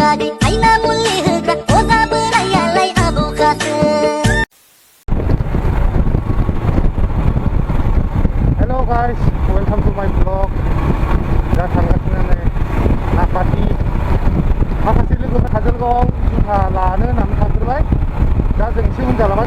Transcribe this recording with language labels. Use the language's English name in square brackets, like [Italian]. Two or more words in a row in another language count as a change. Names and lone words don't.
[Bodo] आदै आइना मुलि होग्रा अजा बोरायालाय आबौखासो। [English] Hello guys, welcome to my vlog. [Bodo] दा थांगासिनो नै नाकाटि माखासे लोगोफोर काजलगाव जुथा लानो होननानै थांग्रोबाय। दा जों एसे उन जालांबाय।